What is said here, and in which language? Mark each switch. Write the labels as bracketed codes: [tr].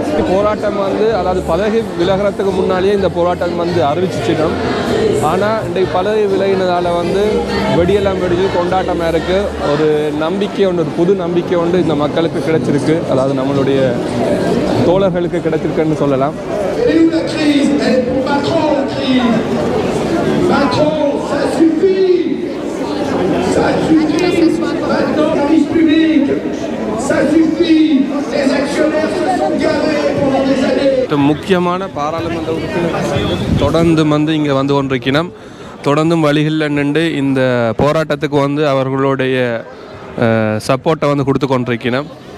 [ta] போராட்டம் வந்து அதாவது பதவி விலகிறதுக்கு முன்னாலேயே இந்த போராட்டம் வந்து அறிவிச்சிச்சிடும். ஆனால் இன்றைக்கு பதவி விலகினதால் வந்து வெடியெல்லாம் வெடிச்சு கொண்டாட்டமாக இருக்குது. ஒரு நம்பிக்கை ஒன்று, ஒரு புது நம்பிக்கை ஒன்று இந்த மக்களுக்கு கிடைச்சிருக்கு. அதாவது நம்மளுடைய தோழர்களுக்கு கிடைச்சிருக்குன்னு சொல்லலாம். [fr] Elle est où la crise? Elle est pour Macron, la crise. Macron, ça suffit. Ça suffit. Maintenant, service public. Ça suffit. Les actionnaires se sont garés pendant des années. [ta] முக்கியமான பாராளுமன்ற உறுப்பினர்கள் தொடர்ந்து வந்து இங்கே வந்து கொண்டிருக்கணும். தொடர்ந்தும் வழிகளில் நின்று இந்த போராட்டத்துக்கு வந்து அவர்களுடைய சப்போர்ட்டை வந்து கொடுத்து கொண்டிருக்கணும்.